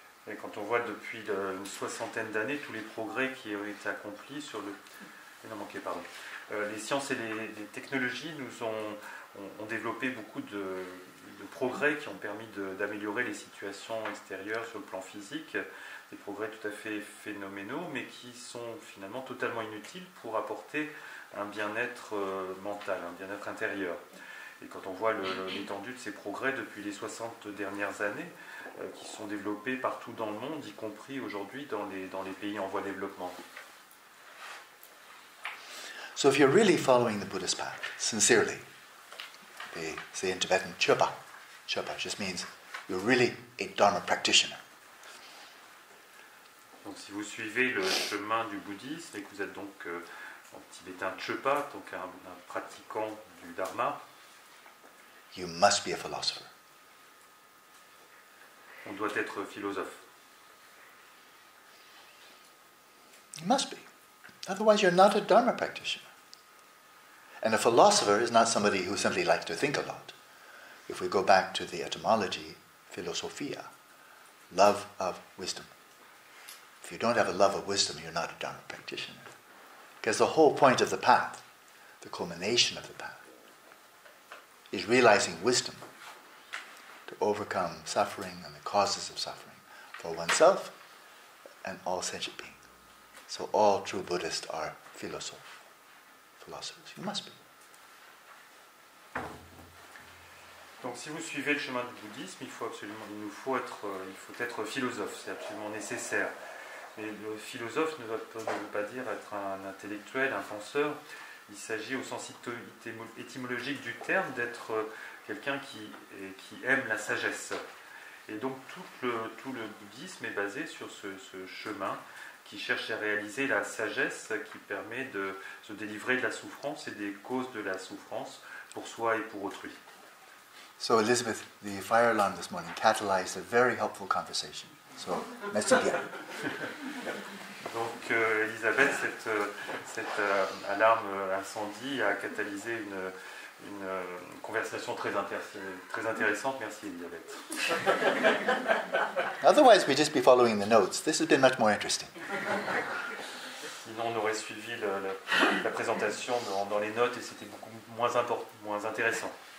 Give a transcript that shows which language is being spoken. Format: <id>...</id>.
<fr>Et quand on voit depuis une soixantaine d'années tous les progrès qui ont été accomplis sur les sciences et les technologies nous ont développé beaucoup de progrès qui ont permis d'améliorer les situations extérieures sur le plan physique, des progrès tout à fait phénoménaux, mais qui sont finalement totalement inutiles pour apporter un bien-être mental, un bien-être intérieur. Et quand on voit l'étendue de ces progrès depuis les 60 dernières années, qui sont développés partout dans le monde, y compris aujourd'hui dans les pays en voie de développement.</fr> <en>So if you're really following the Buddhist path, sincerely, they say in Tibetan, Chöpa. Chöpa just means you're really a Dharma practitioner.</en> <fr>Donc si vous suivez le chemin du bouddhisme et que vous êtes donc en tibétain Chöpa, donc un pratiquant du Dharma,</fr> <en>you must be a philosopher.</en> <fr>On doit être philosophe.</fr> <en>You must be. Otherwise you're not a Dharma practitioner. And a philosopher is not somebody who simply likes to think a lot. If we go back to the etymology, philosophia, love of wisdom. If you don't have a love of wisdom, you're not a Dharma practitioner. Because the whole point of the path, the culmination of the path, is realizing wisdom to overcome suffering and the causes of suffering for oneself and all sentient beings. So all true Buddhists are philosophers. You must be.</en> <fr>Donc si vous suivez le chemin du bouddhisme, il faut être philosophe, c'est absolument nécessaire. Mais le philosophe ne veut pas dire être un intellectuel, un penseur. Il s'agit au sens étymologique du terme d'être quelqu'un qui aime la sagesse. Et donc tout le bouddhisme est basé sur ce chemin qui cherche à réaliser la sagesse qui permet de se délivrer de la souffrance et des causes de la souffrance pour soi et pour autrui.</fr> <en>So Elizabeth, the fire alarm this morning catalyzed a very helpful conversation.</en> <fr>So, merci bien. Donc Elisabeth, cette alarme incendie a catalysé une conversation très intéressante. Merci Elisabeth.</fr> <en>Otherwise, we'd just be following the notes. This has been much more interesting.</en> <fr>Sinon, on aurait suivi la présentation dans les notes et c'était beaucoup moins intéressant.</fr>